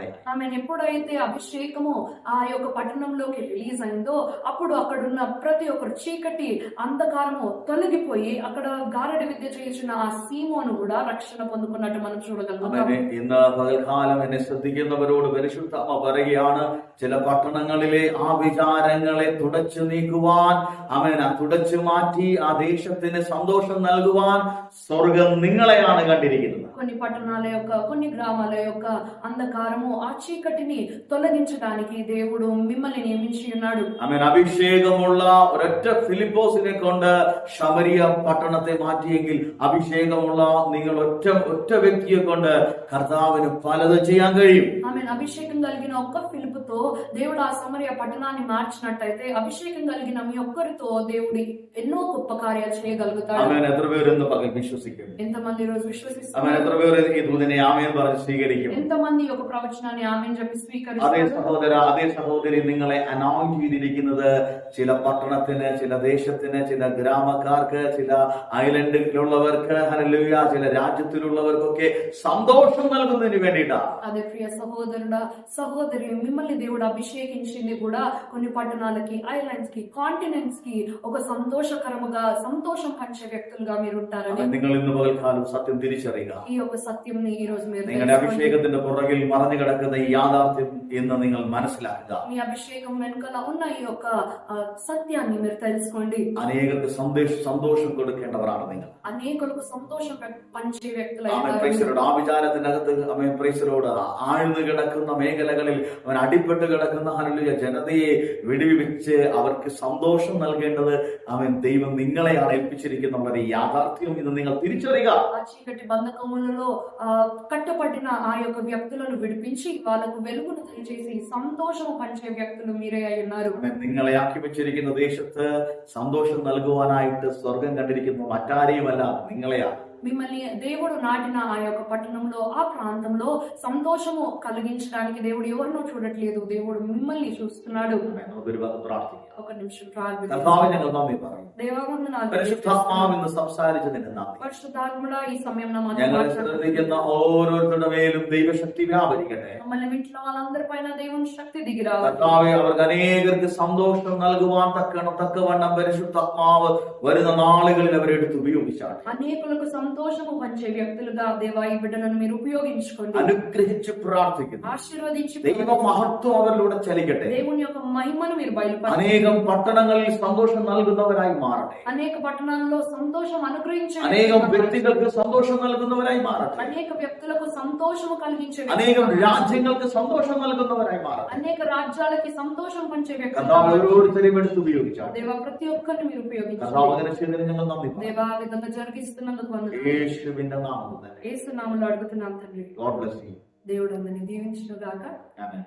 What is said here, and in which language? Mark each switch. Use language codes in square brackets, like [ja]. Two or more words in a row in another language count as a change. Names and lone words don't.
[te] ఆమె ఎప్పుడైతే అభిషేకము ఆ యొక్క పట్టణంలోకి రిలీజ్ అయిందో అప్పుడు అక్కడున్న ప్రతి ఒక్కరు చీకటి అంధకారము తొలగిపోయి అక్కడ గారడి విద్య చేయించిన ఆ సీమోను కూడా రక్షణ పొందుకున్నట్టు మనం చూడగలుగుతాం. [ml] ഇന്ന് പകൽക്കാലം എന്നെ ശ്രദ്ധിക്കുന്നവരോട് പരിശുദ്ധാത്മ പറയുകയാണ്, ചില പട്ടണങ്ങളിലെ ആ വിചാരങ്ങളെ തുടച്ചു നീക്കുവാൻ, തുടച്ചു മാറ്റി ആ ദേശത്തിന് സന്തോഷം നൽകുവാൻ സ്വർഗം നിങ്ങളെയാണ് കണ്ടിരിക്കുന്നത്. [te] కొన్ని పట్టణాల యొక్క కొన్ని గ్రామాల యొక్క అంధకారము ఆ చీకటిని తొలగించడానికి దేవుడు మిమ్మల్ని నియమించి ఉన్నాడు. [ml] അഭിഷേകമുള്ള ഒരൊറ്റ ഫിലിപ്പോസിനെ കൊണ്ട് ശമരിയ പട്ടണത്തെ മാറ്റിയെങ്കിൽ അഭിഷേകമുള്ള നിങ്ങൾ ഒറ്റ വ്യക്തിയെ കൊണ്ട് കർത്താവിന് പലതും ചെയ്യാൻ കഴിയും. [te] అభిషేకం కలిగిన ఒక్క ఫిలిపుతో దేవుడు ఆ సమరయ పట్టణాన్ని మార్చినట్టయితే అభిషేకం కలిగిన మీ ఒక్కరితో దేవుడు ఎన్నో గొప్ప కార్యాలు చేయగలుగుతాడు. [ml] എത്ര പേരൊന്ന് പകൽ വിശ്വസിക്കും? [te] ఎంతమంది ఈ రోజు విశ్వసిస్తారు? [ml] എത്ര പേര് ഈ ദൂതനെ ആമേൻ പറഞ്ഞ് സ്വീകരിക്കും? [te] ఎంతమంది ఒక ప్రవచనాన్ని ఆమేన్ చెప్పి [ml] അതേ [te] స్వీకరిస్తారు? [ml] സഹോദര, അതേ സഹോദരി, നിങ്ങളെ അനൗൺസ് ചെയ്തിരിക്കുന്നത് ചില പട്ടണത്തിന്, ചില ദേശത്തിന്, ചില ഗ്രാമക്കാർക്ക്, ചില ഐലൻഡിലുള്ളവർക്ക്, ഹല്ലേലൂയ, ചില രാജ്യത്തിലുള്ളവർക്കൊക്കെ സന്തോഷം നൽകുന്നതിന് വേണ്ടിയിട്ടാണ്. [te] అదే ప్రియ సహోదరుడా సహోదరి, మిమ్మల్ని దేవుడు అభిషేకించింది కూడా కొన్ని పట్టణాలకి, ఐలాండ్స్ కి, కాంటినెంట్స్ కి ఒక సంతోషకరముగా సంతోషం పంచే వ్యక్తులుగా మీరు ఉంటారని [ml] നിങ്ങൾ ഇന്ന് പകൽക്കാലം സത്യം തിരിച്ചറിയുക. [te] ఈ యొక్క సత్యంని ఈ రోజు మీరు [ml] നിങ്ങളുടെ അഭിഷേകത്തിന്റെ പുറകിൽ മറഞ്ഞു കിടക്കുന്ന ഈ യാഥാർത്ഥ്യം എന്ന് നിങ്ങൾ മനസ്സിലാക്കുക. [te] మీ అభిషేకం వెనుకల ఉన్న ఈ యొక్క సత్యాన్ని మీరు తెలుసుకోండి. [ml] അനേകർക്ക് സന്തോഷം കൊടുക്കേണ്ടവരാണ് നിങ്ങൾ. [te] అనేకులకు సంతోషం పంచే వ్యక్తులు. [ml] ആ വിചാരത്തിനകത്ത് പ്രൈസരോട് ആഴ്ന്നു കിടക്കുന്ന മേഖലകളിൽ അവൻ അടിപ്പെട്ട് കിടക്കുന്ന ഹല്ലേലൂയ ജനതയെ വിടുവിച്ച് അവർക്ക് സന്തോഷം നൽകേണ്ടത് ദൈവം നിങ്ങളെയാണ് ഏൽപ്പിച്ചിരിക്കുന്ന യാഥാർത്ഥ്യം ഇന്ന് നിങ്ങൾ തിരിച്ചറിയുക. [te] ఆ చీకటి బంధకములలో కట్టబడిన ఆ యొక్క వ్యక్తులను విడిపించి వాళ్ళకు వెలుగును దయచేసి సంతోషము పంచే వ్యక్తులు మీరే అయి ఉన్నారు. നിങ്ങളെ ആക്കി വെച്ചിരിക്കുന്ന ദേശത്ത് സന്തോഷം നൽകുവാനായിട്ട് സ്വർഗം കണ്ടിരിക്കുന്ന മറ്റാരെയുമല്ല, നിങ്ങളെയാണ്. మిమ్మల్ని దేవుడు నాటిన ఆ యొక్క పట్టణంలో, ఆ ప్రాంతంలో సంతోషము కలిగించడానికి దేవుడు ఎవరినో చూడట్లేదు, దేవుడు మిమ్మల్ని చూస్తున్నాడు. ఒక నిమిషం [ml] പരിശുദ്ധാത്മാവിന്ന് സംസാരിച്ചതിന് നന്ദി. [te] పరిశుద్ధాత్ముడా ఈ సమయంలో [ml] ഞങ്ങളെ ശ്രദ്ധിക്കുന്ന ഓരോരുത്തരുടെ മേലും ദൈവശക്തി വ്യാപരിക്കട്ടെ. [te] మమ్మల్ని ఇంట్లో వాళ్ళందరిపైన దేవుని శక్తి దిగిరావాలి. [ml] കർത്താവേ, അവർക്ക് അനേകർക്ക് സന്തോഷം നൽകുവാൻ തക്കവണ്ണം പരിശുദ്ധാത്മാവ് വരുന്ന നാളുകളിൽ അവരെ എടുത്ത് ഉപയോഗിച്ചാട്ടെ. [te] అనేకులకు సంతోషము పంచే వ్యక్తులుగా దేవా ఈ బిడ్డలను మీరు ఉపయోగించుకోండి. అనుగ్రహించి ప్రార్థిക്കുന്നു. ఆశీర్వదించి [ml] ദൈവ മഹത്വം അവരിലൂടെ ചലിക്കട്ടെ. [te] దేవుని యొక్క మహిమను మీరు బయలుపరచండి. [ml] അനേകം പട്ടണങ്ങളിൽ സന്തോഷം നൽകുന്നവരായി മാറട്ടെ. [te] అనేక పట్టణాల్లో సంతోషం అనుగ్రహించే [ml] അനേകം വ്യക്തികൾക്ക് സന്തോഷം നൽകുന്നവരായി മാറട്ടെ. [te] అనేక వ్యక్తులకు సంతోషము కలిగించే, [ml] അനേകം രാജ്യങ്ങൾക്ക് സന്തോഷം നൽകുന്നവരായി മാറട്ടെ. [te] అనేక రాజ్యాలకి సంతోషం పంచే వ్యక్తులు [ml] ഓരോരുത്തരെയും എടുത്ത് ഉപയോഗിച്ചാൽ [te] దేవా ప్రతి ఒక్కరిని మీరు ఉపయోగించండి. [ml] ഞങ്ങൾ നന്ദി. [te] దేవా ఆ విధంగా జరిగిస్తున్నందుకు వందనాలు. [ml] യേശുവിന്റെ നാമത്തിൽ [te] యేసు నామములో అడుగుతున్నాం తండ్రి. [en] God bless you. [te] దేవుడు అందరిని దీవించును గాక. Amen.